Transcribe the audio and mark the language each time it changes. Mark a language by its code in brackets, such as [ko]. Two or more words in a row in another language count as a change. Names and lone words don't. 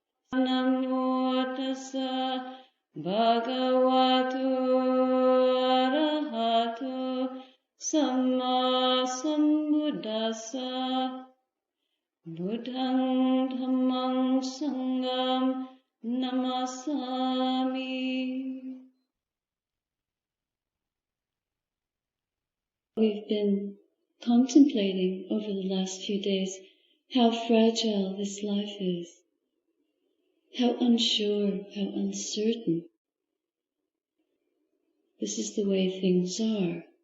[pi] Namo tassa bhagavato arahato samma sambuddhassa buddhang dhammang sangham namasami. [en] We've been contemplating over the last few days how fragile this life is, how unsure, how uncertain. This is the way things are.